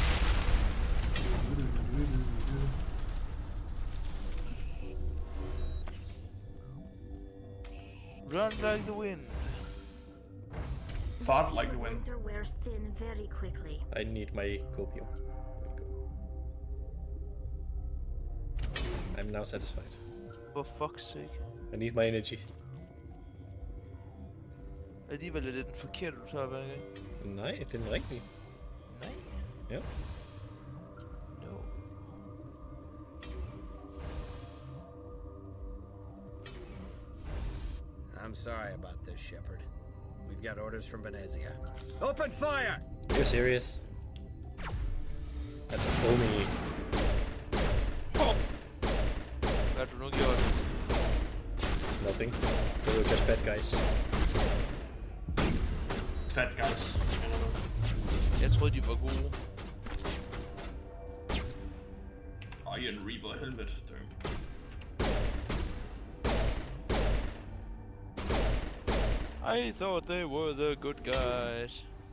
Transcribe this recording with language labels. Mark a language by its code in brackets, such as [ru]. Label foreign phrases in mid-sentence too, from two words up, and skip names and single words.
[en] Run like the wind. Fought like the wind. Winter wears thin very quickly. I need my copium. I'm now satisfied. For fuck's sake. I need my energy. [da] Alligevel er det den forkerte, du tager hver gang. Nej, det er den rigtige. Nej. Ja. [en] No. I'm sorry about this, Shepard. We've got orders from Venezia. Open fire! You're serious? That's only... [da] Hvad har du nu gjort? [en] Nothing. They were just bad guys. Fat guys. [da] Jeg troede, de var gode. Iron Reaver, helvede. [en] I thought they were the good guys.